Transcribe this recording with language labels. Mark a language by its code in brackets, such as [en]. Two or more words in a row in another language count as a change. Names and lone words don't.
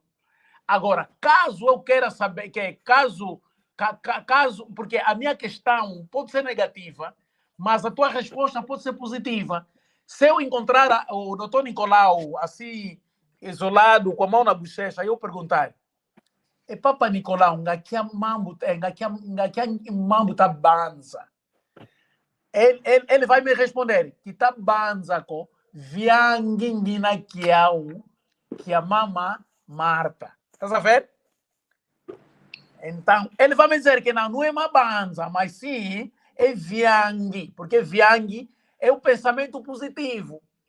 [pt] Agora, caso eu queira saber, caso, porque a minha questão pode ser negativa, mas a tua resposta pode ser positiva. Se eu encontrar o doutor Nicolau assim, isolado, com a mão na bochecha, eu perguntar, Papa Nicolau, [kg] ngakia mambo tá banza? [pt] Ele vai me responder que tá banza com vianguingina que a mama Marta. Estás a ver? Então, ele vai me dizer que não é uma banza, mas sim é viangui, porque viangui é o pensamento positivo.